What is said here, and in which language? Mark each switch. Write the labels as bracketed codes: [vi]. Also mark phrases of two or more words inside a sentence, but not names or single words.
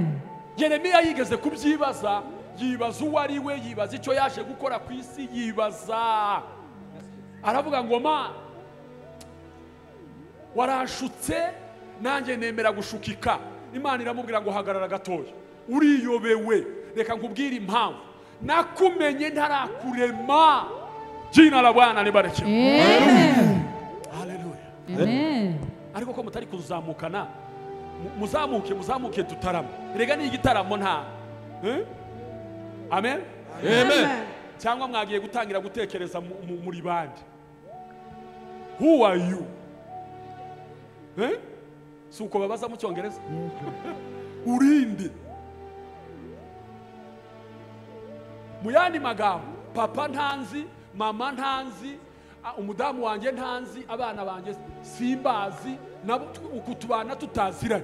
[rw] Yeremiya yigeze kubyibaza, yibaza uwo ari we, yibaza icyo yaje gukora ku isi, yibaza. Aravuga ngo ma warashutse, nanjye nemera gushukika. Imana iramubwira ngo hagarara gatoya, uriyobewe, reka nkubwire impamvu. Nakumenye ntarakurema. [sw] Jina la Bwana libarikiwe. [rw] Amen. Haleluya. Amen. Ariko ko mutari kuzamukana, muzamuke tutarama. Rega ni igitaramo nta. Amen. amen Cyangwa mwagiye gutangira gutekereza muri bandi. [en] Who are you? [rw] Suko babaza mu Cyongereza. Urinde. Muyandi magambo, papa ntanzi, mama ntanzi, umudamu wanjye ntanzi, abana banjye simbazi, nabo ukutubana tutaziranye.